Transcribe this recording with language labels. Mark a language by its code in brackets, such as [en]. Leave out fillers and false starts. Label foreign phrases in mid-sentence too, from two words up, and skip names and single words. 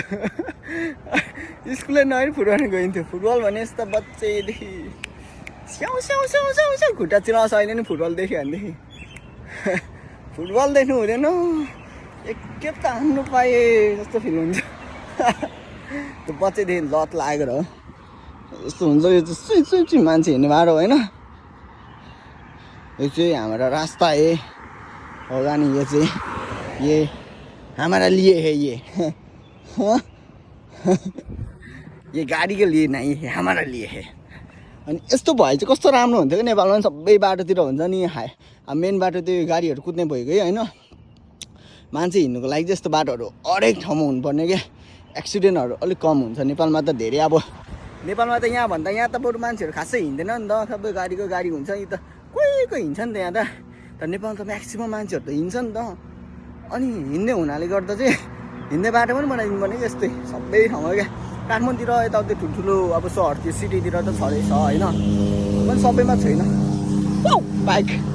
[ne] स्कुलै नआएर फुटबल गइन्थ्यो। फुटबल भने यस्तो बच्चैदेखि स्याउ स्याउ स्याउ स्याउ स्याउ खुट्टा चिलाउँछ अहिले नि फुटबल देख्यो भनेदेखि फुटबल देख्नु हुँदैन एकखेप त हान्नु पाएँ जस्तो फिल हुन्छ त्यो बच्चैदेखि लत लागेर हो यस्तो हुन्छ यो चाहिँ सुई मान्छे हिँड्ने बाटो होइन यो चाहिँ हाम्रो [hi] रास्ता है होगा नि ये चाहिँ ये हमारा लिए है ये गाडी के लिए नहीं है हमारा लिए है [ne] अनि यस्तो भए चाहिँ कस्तो राम्रो हुन्थ्यो कि नेपालमा पनि सबै बाटोतिर हुन्छ नि मेन बाटो त्यो गाडीहरू कुद्ने भइगयो होइन मान्छे हिँड्नुको लागि चाहिँ यस्तो बाटोहरू हरेक ठाउँमा हुनुपर्ने क्या एक्सिडेन्टहरू अलिक कम हुन्छ नेपालमा त धेरै अब नेपालमा त यहाँभन्दा यहाँ त बरु मान्छेहरू खासै हिँड्दैन नि त सबै गाडीको गाडी हुन्छ नि त कोही हिँड्छ नि त यहाँ त नेपालमा त म्याक्सिमम् मान्छेहरू त हिँड्छ नि त अनि हिँड्ने हुनाले गर्दा चाहिँ हिँड्ने बाटो पनि बनाइदिनु पर्ने क्या यस्तै सबै ठाउँमा क्या काठमाडौँतिर यताउति ठुल्ठुलो अब सहरतिर सिटीतिर त छँदैछ होइन पनि सबैमा छैन बाइक